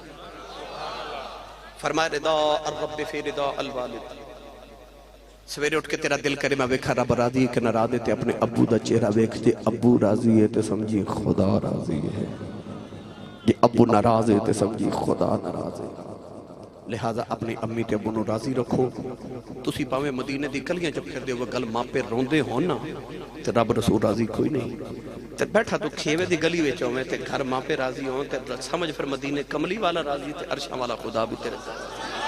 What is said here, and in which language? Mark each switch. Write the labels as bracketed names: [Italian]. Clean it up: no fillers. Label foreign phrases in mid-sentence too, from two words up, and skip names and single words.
[Punjabi] فرمایا [Arabic] رضا الرب فی رضا الوالد، [Punjabi] سویرے اٹھ کے تیرا دل کرے میں ویکھا رب راضی کہ نہ راضی تے اپنے ابو دا چہرہ ویکھ تے ابو راضی ہے تے سمجھی خدا راضی ہے، یہ ابو ناراض ہے تے سمجھی خدا ناراض ہے، لہذا اپنی امی تے ابو نو راضی رکھو، تسی پاویں مدینے دی گلیاں چ پھر دے گل ماں پہ روندے ہون نا تے رب رسول راضی کوئی نہیں، تے بیٹھا تو کھیوے دی گلی وچ ہوویں تے گھر ماں پہ راضی ہون تے سمجھ پھر مدینے کملی والا راضی تے عرشاں والا خدا بھی تیرے